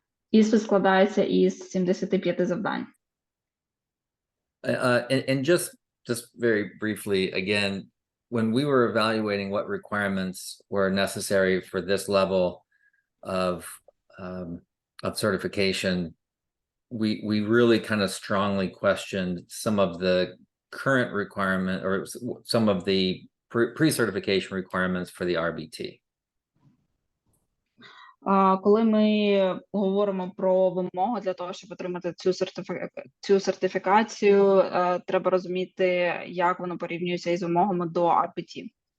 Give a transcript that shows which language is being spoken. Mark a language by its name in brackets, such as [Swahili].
[Ukrainian] Іспит складається із 75 завдань. [English] And just very briefly, again, when we were evaluating what requirements were necessary for this level of certification, we really kind of strongly questioned some of the current requirement or some of the pre-certification requirements for the RBT. [Ukrainian] Коли ми говоримо про вимоги для того, щоб отримати цю сертифікацію, треба розуміти, як воно порівнюється із вимогами до RBT.